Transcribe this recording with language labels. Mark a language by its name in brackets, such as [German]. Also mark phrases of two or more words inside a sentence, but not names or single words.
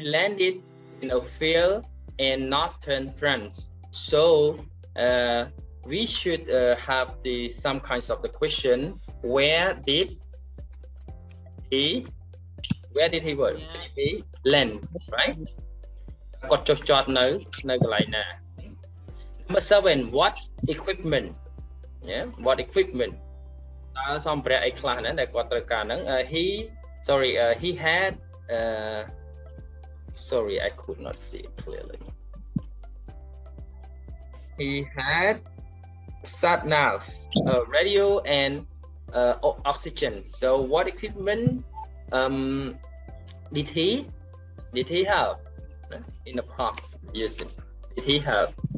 [English] landed in a field in northern France so we should have some kinds of the question where did he work did he land right [Khmer] គាត់ចុះចតនៅកន្លែងណា [English] number 7 what equipment yeah what equipment [Khmer] តើសម្ភារៈអីខ្លះណាដែលគាត់ត្រូវការហ្នឹង [English] he had sorry I could not see it clearly he had sat nav radio and oxygen so what equipment did he have in the past using did he have